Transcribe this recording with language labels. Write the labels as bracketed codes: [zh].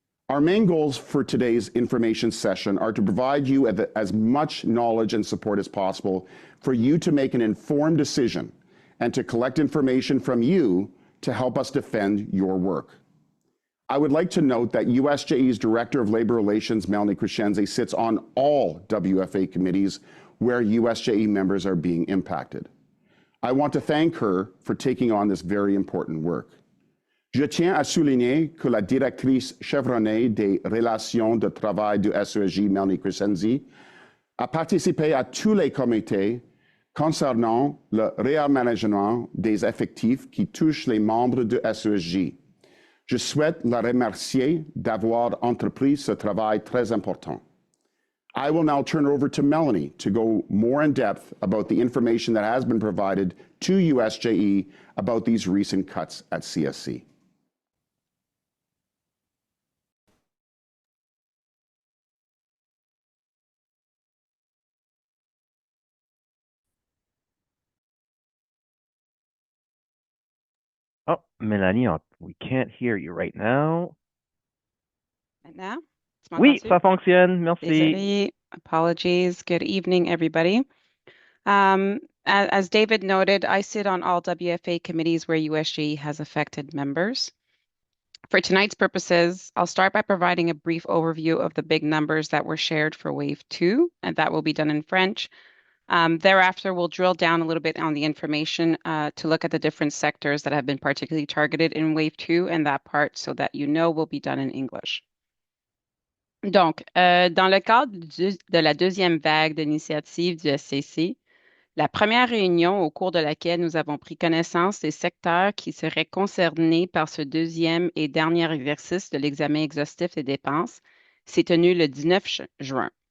[en] Our main goals for today's information session are to provide you as much knowledge and support as possible for you to make an informed decision and to collect information from you to help us defend your work. I would like to note that USJE's Director of Labor Relations, Melanie Crescenzi, sits on all WFA committees where USJE members are being impacted. I want to thank her for taking on this very important work. [fr] Je tiens à souligner que la directrice chevronnée des relations de travail du SESJ Mélanie Crescenzi a participé à tous les comités concernant le réaménagement des effectifs qui touchent les membres de SESJ. Je souhaite la remercier d'avoir entrepris ce travail très important. [en] I will now turn it over to Melanie to go more in depth about the information that has been provided to USJE about these recent cuts at CSC. Oh, Mélanie, we can't hear you right now. [fr] Maintenant? Oui, ça fonctionne. Merci. Désolé. [en] Apologies. Good evening, everybody. As David noted, I sit on all WFA committees where USJE has affected members. For tonight's purposes, I'll start by providing a brief overview of the big numbers that were shared for Wave 2, and that will be done in French. Thereafter, we'll drill down a little bit on the information to look at the different sectors that have been particularly targeted in Wave 2, and that part, so that you know, will be done in English. [fr] Donc, dans le cadre de la deuxième vague d'initiatives du SCC, la première réunion au cours de laquelle nous avons pris connaissance des secteurs qui seraient concernés par ce deuxième et dernier exercice de l'examen exhaustif des dépenses s'est tenue le 19 juin.